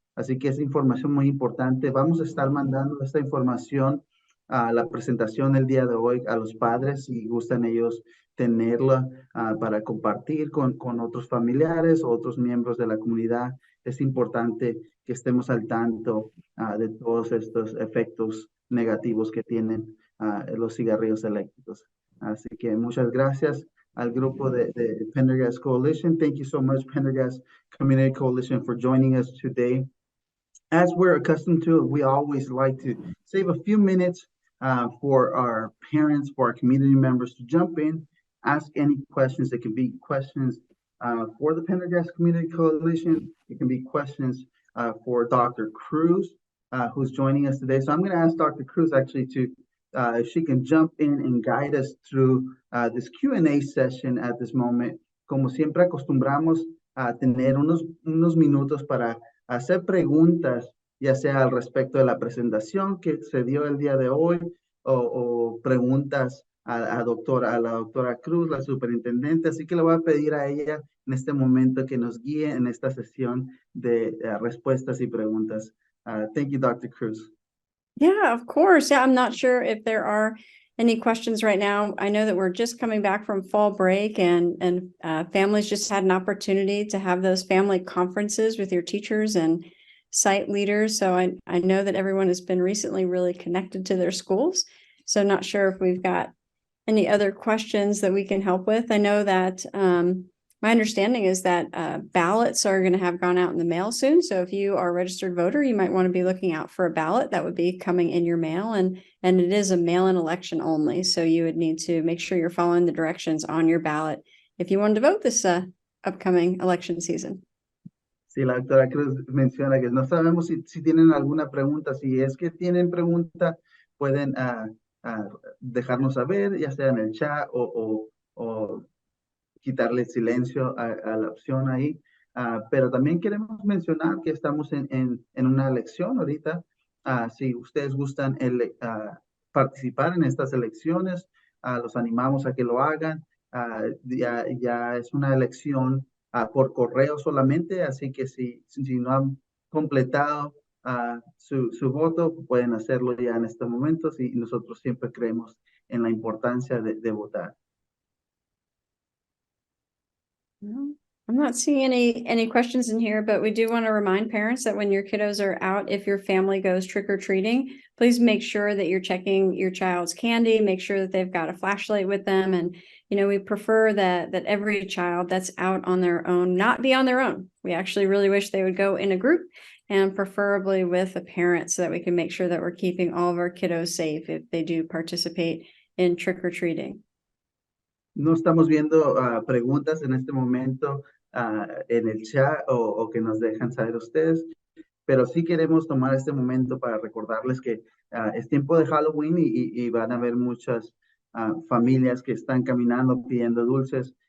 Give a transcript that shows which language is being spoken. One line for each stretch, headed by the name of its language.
Spanish: Así que es información muy importante. Vamos a estar mandando esta información a la presentación el día de hoy a los padres, si gustan ellos tenerla para compartir con otros familiares, otros miembros de la comunidad. Es importante que estemos al tanto de todos estos efectos negativos que tienen los cigarrillos eléctricos. Así que muchas gracias al grupo de Pendergast Coalition.
English: Thank you so much, Pendergast Community Coalition, for joining us today. As we're accustomed to, we always like to save a few minutes for our parents, for our community members to jump in, ask any questions. It can be questions for the Pendergast Community Coalition. It can be questions for Dr. Cruz, who's joining us today. So I'm going to ask Dr. Cruz actually to, if she can jump in and guide us through this Q&A session at this moment.
Spanish: Como siempre acostumbramos a tener unos minutos para hacer preguntas, ya sea al respecto de la presentación que se dio el día de hoy, o preguntas a la doctora Cruz, la superintendente. Así que le voy a pedir a ella en este momento que nos guíe en esta sesión de respuestas y preguntas.
English: Thank you, Dr. Cruz. Yeah, of course. Yeah, I'm not sure if there are any questions right now. I know that we're just coming back from fall break, and families just had an opportunity to have those family conferences with your teachers and site leaders. So I know that everyone has been recently really connected to their schools. So not sure if we've got any other questions that we can help with. I know that my understanding is that ballots are going to have gone out in the mail soon. So if you are a registered voter, you might want to be looking out for a ballot that would be coming in your mail. And it is a mail-in election only. So you would need to make sure you're following the directions on your ballot if you wanted to vote this upcoming election season.
Spanish: Sí, la doctora Cruz menciona que no sabemos si tienen alguna pregunta. Si es que tienen pregunta, pueden dejarnos saber, ya sea en el chat o quitarle silencio a la opción ahí. Pero también queremos mencionar que estamos en una elección ahorita. Si ustedes gustan participar en estas elecciones, los animamos a que lo hagan. Ya es una elección por correo solamente, así que si no han completado su voto, pueden hacerlo ya en estos momentos, y nosotros siempre creemos en la importancia de votar.
English: Well, I'm not seeing any questions in here, but we do want to remind parents that when your kiddos are out, if your family goes trick-or-treating, please make sure that you're checking your child's candy, make sure that they've got a flashlight with them. And, we prefer that every child that's out on their own, not be on their own. We actually really wish they would go in a group, and preferably with a parent, so that we can make sure that we're keeping all of our kiddos safe if they do participate in trick-or-treating.
Spanish: No estamos viendo preguntas en este momento en el chat o que nos dejan saber ustedes, pero sí queremos tomar este momento para recordarles que es tiempo de Halloween y van a haber muchas familias que están caminando pidiendo dulces.